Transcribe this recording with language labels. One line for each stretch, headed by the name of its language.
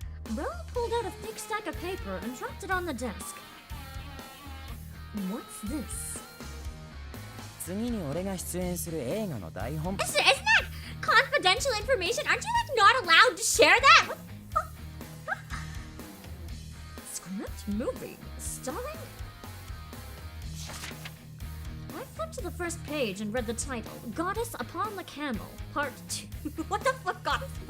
English: Bella pulled out a thick stack of paper and dropped it on the desk. What's this?
Japanese: 次に俺が出演する映画の台本。
English: Isn't that confidential information? Aren't you like not allowed to share that? What the fuck? Script movie starring? I flipped the first page and read the title, Goddess Upon the Camel, Part 2. What the fuck, Goddess?